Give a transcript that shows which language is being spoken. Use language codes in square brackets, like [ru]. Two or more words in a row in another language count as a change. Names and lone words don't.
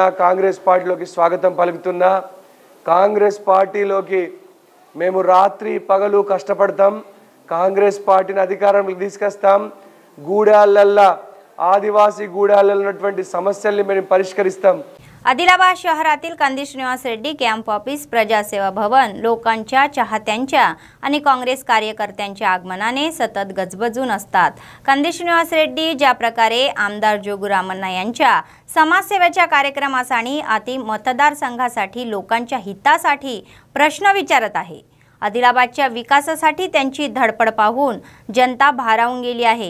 [te] కాంగ్రెస్ పార్టీలోకి స్వాగతం పలుకుతున్నా. కాంగ్రెస్ పార్టీలోకి మేము రాత్రి పగలు కష్టపడతాం. కాంగ్రెస్ పార్టీని అధికారంలోకి తీసుకొస్తాం. గూడాలల్లో ఆదివాసీ గూడాలలో ఉన్నటువంటి సమస్యల్ని మేము పరిష్కరిస్తాం. [mr] आदिलाबाद शहरातील कंदी श्रीनिवास रेड्डी [en] camp office [mr] प्रजासेवा भवन लोकांच्या चाहत्यांच्या आणि काँग्रेस कार्यकर्त्यांच्या आगमनाने सतत गजबजून असतात. कंदी श्रीनिवास रेड्डी ज्या प्रकारे आमदार जोगुरामण्णा यांच्या समाजसेवेच्या कार्यक्रमासाठी आणि मतदारसंघासाठी लोकांच्या हितासाठी प्रश्न विचारत आहे, आदिलाबादच्या विकासासाठी त्यांची धडपड पाहून जनता भारावून गेली आहे.